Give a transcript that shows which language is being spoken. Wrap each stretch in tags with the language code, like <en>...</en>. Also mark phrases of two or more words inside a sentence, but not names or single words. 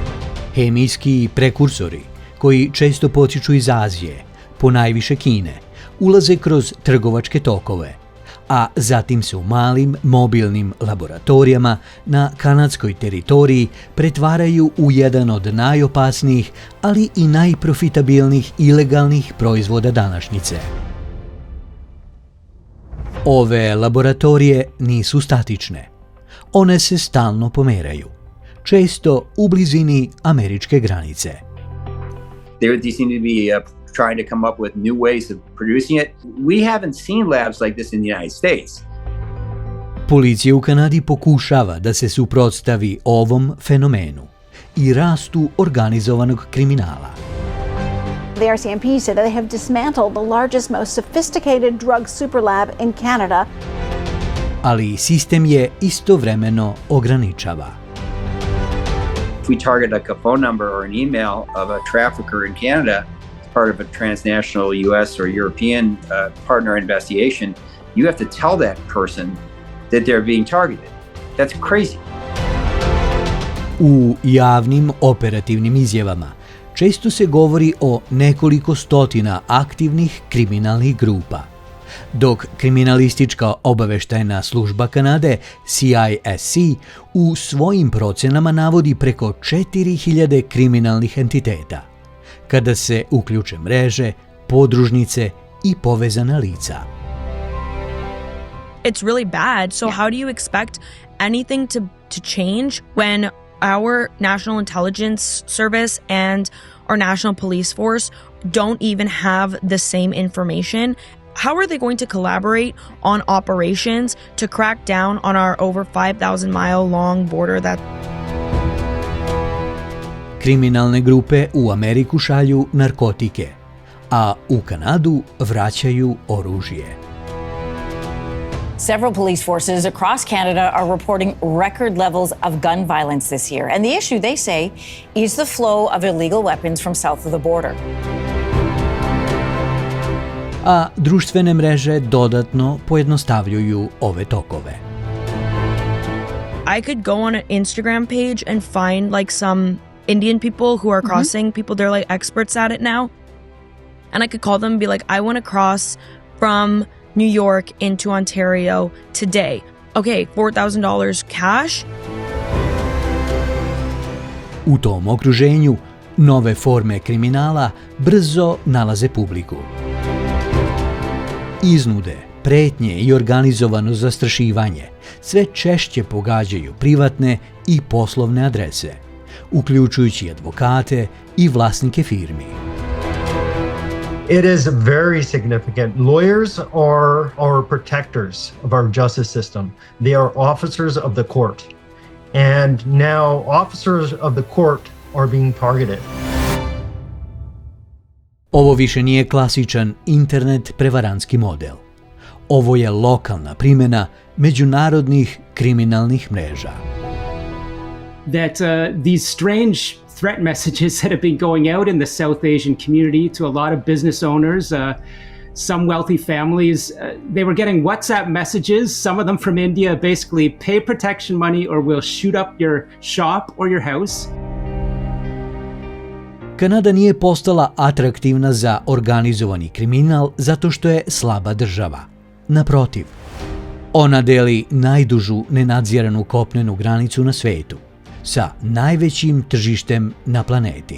<sr>Hemijski prekursori, koji često potiču iz Azije, ponajviše Kine, ulaze kroz trgovačke tokove, a zatim se u malim mobilnim laboratorijama na kanadskoj teritoriji pretvaraju u jedan od najopasnijih, ali i najprofitabilnijih ilegalnih proizvoda današnjice. Ove laboratorije nisu statične. One se stalno pomeraju, često u blizini američke granice.</sr> <en>They seem to be trying to come up with new ways of producing it. We haven't seen labs like this in the United States.</en> <sr>Policija u Kanadi pokušava da se suprotstavi ovom fenomenu i rastu organizovanog kriminala.</sr> <en>The RCMP said that they have dismantled the largest, most sophisticated drug superlab in Canada.</en> <sr>Ali sistem je istovremeno ograničava.</sr> <en>If we target like a phone number or an email of a trafficker in Canada as part of a transnational US or European partner investigation, you have to tell that person that they're being targeted. That's crazy.</en> <sr>U javnim operativnim izjavama često se govori o nekoliko stotina aktivnih kriminalnih grupa, dok kriminalistička obaveštajna služba Kanade, CISC, u svojim procenama navodi preko 4000 kriminalnih entiteta, kada se uključe mreže, podružnice i povezana lica.</sr> <en>It's really bad. So how do you expect anything to change when our National Intelligence Service and our National Police Force don't even have the same information? How are they going to collaborate on operations to crack down on our over 5,000-mile long border that...</en> <sr>Kriminalne grupe u Ameriku šalju narkotike, a u Kanadu vraćaju oružje.</sr> <en>Several police forces across Canada are reporting record levels of gun violence this year. And the issue, they say, is the flow of illegal weapons from south of the border.</en> <sr>A društvene mreže dodatno pojednostavljuju ove tokove.</sr> <en>I could go on an Instagram page and find like some Indian people who are crossing, people, they're like experts at it now. And I could call them and be like, I want to cross from New York into Ontario today. Okay, $4,000 cash.</en> <sr>U tom okruženju nove forme kriminala brzo nalaze publiku. Iznude, pretnje i organizovano zastrašivanje sve češće pogađaju privatne i poslovne adrese, uključujući advokate i vlasnike firmi.</sr> <en>It is very significant. Lawyers are our protectors of our justice system. They are officers of the court. And now officers of the court are being targeted.</en> <sr>Ovo više nije klasičan internet prevarantski model. Ovo je lokalna primjena međunarodnih kriminalnih mreža.</sr> <en>That these strange threat messages that have been going out in the South Asian community to a lot of business owners, some wealthy families, they were getting WhatsApp messages, some of them from India, basically pay protection money or we'll shoot up your shop or your house.</en> <sr>Kanada nije postala atraktivna za organizovani kriminal zato što je slaba država. Naprotiv, ona deli najdužu nenadziranu kopnenu granicu na svetu sa najvećim tržištem na planeti.</sr>